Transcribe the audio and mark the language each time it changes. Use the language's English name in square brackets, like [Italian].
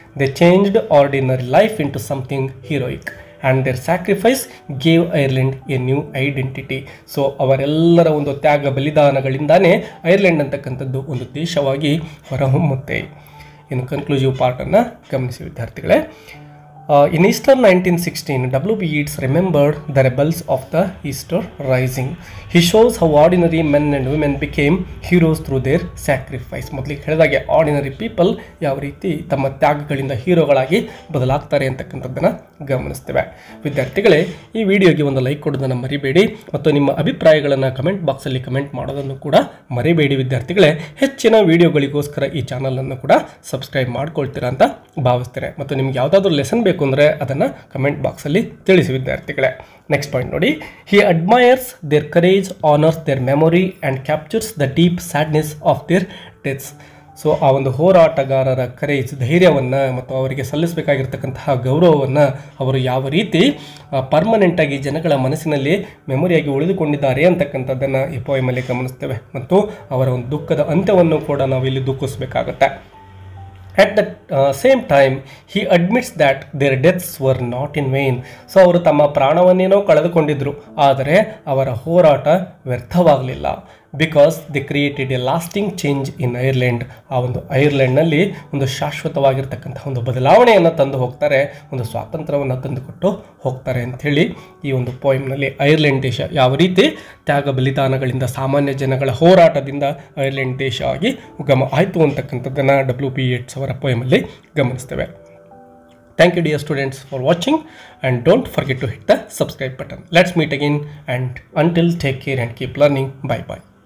[English] They changed ordinary life into something heroic and their sacrifice gave Ireland a new identity. [Kannada] So ಅವರೆಲ್ಲರ ಒಂದು ತ್ಯಾಗ ಬಲಿದಾನಗಳಿಂದಾನೇ Ireland ಅಂತಕ್ಕಂಥದ್ದು ಒಂದು ದೇಶವಾಗಿ ಹೊರಹೊಮ್ಮುತ್ತೆ. ಇನ್ನು ಕನ್ಕ್ಲೂಸಿವ್ ಪಾರ್ಟನ್ನು ಗಮನಿಸಿ ವಿದ್ಯಾರ್ಥಿಗಳೇ. [English] In Easter 1916, W.B. Yeats remembered the rebels of the Easter Rising. He shows how ordinary men and women became heroes through their sacrifice. [Kannada] ಮೊದಲಿಗೆ ಹೇಳಿದಾಗೆ ಆರ್ಡಿನರಿ ಪೀಪಲ್ ಯಾವ ರೀತಿ ತಮ್ಮ ತ್ಯಾಗಗಳಿಂದ ಹೀರೋಗಳಾಗಿ ಬದಲಾಗ್ತಾರೆ ಅಂತಕ್ಕಂಥದ್ದನ್ನು ಗಮನಿಸ್ತೇವೆ. ವಿದ್ಯಾರ್ಥಿಗಳೇ, ಈ ವಿಡಿಯೋಗೆ ಒಂದು ಲೈಕ್ ಕೊಡೋದನ್ನು ಮರಿಬೇಡಿ ಮತ್ತು ನಿಮ್ಮ ಅಭಿಪ್ರಾಯಗಳನ್ನು ಕಮೆಂಟ್ ಬಾಕ್ಸಲ್ಲಿ ಕಮೆಂಟ್ ಮಾಡೋದನ್ನು ಕೂಡ ಮರಿಬೇಡಿ ವಿದ್ಯಾರ್ಥಿಗಳೇ. ಹೆಚ್ಚಿನ ವಿಡಿಯೋಗಳಿಗೋಸ್ಕರ ಈ ಚಾನಲನ್ನು ಕೂಡ ಸಬ್ಸ್ಕ್ರೈಬ್ ಮಾಡ್ಕೊಳ್ತೀರಾ ಅಂತ ಭಾವಿಸ್ತೇನೆ. ಮತ್ತು ನಿಮ್ಗೆ ಯಾವುದಾದ್ರೂ ಲೆಸನ್ ಬೇಕು ಅಂದರೆ ಅದನ್ನು ಕಮೆಂಟ್ ಬಾಕ್ಸಲ್ಲಿ ತಿಳಿಸಿ ವಿದ್ಯಾರ್ಥಿಗಳೇ. [English] Next point ನೋಡಿ, he admires their courage, honours their memory and captures the deep sadness of their deaths. [Kannada] So ಆ ಒಂದು ಹೋರಾಟಗಾರರ ಕರೇಜ್, ಧೈರ್ಯವನ್ನು ಮತ್ತು ಅವರಿಗೆ ಸಲ್ಲಿಸಬೇಕಾಗಿರ್ತಕ್ಕಂತಹ ಗೌರವವನ್ನು ಅವರು ಯಾವ ರೀತಿ ಪರ್ಮನೆಂಟಾಗಿ ಜನಗಳ ಮನಸ್ಸಿನಲ್ಲಿ ಮೆಮೊರಿಯಾಗಿ ಉಳಿದುಕೊಂಡಿದ್ದಾರೆ ಅಂತಕ್ಕಂಥದ್ದನ್ನು ಈ ಪೋಯಮಲ್ಲಿ ಗಮನಿಸ್ತೇವೆ. ಮತ್ತು ಅವರ ಒಂದು ದುಃಖದ ಅಂತ್ಯವನ್ನು ಕೂಡ ನಾವು ಇಲ್ಲಿ ದುಃಖಿಸಬೇಕಾಗತ್ತೆ. [English] At the same time, he admits that their deaths were not in vain. [Kannada] So ಅವರು ತಮ್ಮ ಪ್ರಾಣವನ್ನೇನೋ ಕಳೆದುಕೊಂಡಿದ್ರು, ಆದರೆ ಅವರ ಹೋರಾಟ ವ್ಯರ್ಥವಾಗಲಿಲ್ಲ. [English] Because they created a lasting change in Ireland. [Kannada] ಆ ಒಂದು ಐರ್ಲೆಂಡ್ನಲ್ಲಿ ಒಂದು ಶಾಶ್ವತವಾಗಿರ್ತಕ್ಕಂಥ ಒಂದು ಬದಲಾವಣೆಯನ್ನು ತಂದು ಹೋಗ್ತಾರೆ, ಒಂದು ಸ್ವಾತಂತ್ರ್ಯವನ್ನು ತಂದುಕೊಟ್ಟು ಹೋಗ್ತಾರೆ ಅಂಥೇಳಿ ಈ ಒಂದು ಪೋಯಮ್ನಲ್ಲಿ ಐರ್ಲೆಂಡ್ ದೇಶ ಯಾವ ರೀತಿ ತ್ಯಾಗ ಬಲಿದಾನಗಳಿಂದ, ಸಾಮಾನ್ಯ ಜನಗಳ ಹೋರಾಟದಿಂದ ಐರ್ಲೆಂಡ್ ದೇಶ ಆಗಿ ಉಗಮ ಆಯಿತು ಅಂತಕ್ಕಂಥದ್ದನ್ನು W.B. Yeats ಅವರ ಪೋಯಮಲ್ಲಿ ಗಮನಿಸ್ತೇವೆ. [English] Thank you dear students for watching, and don't forget to hit the subscribe button. Let's meet again, and until, take care and keep learning. Bye bye.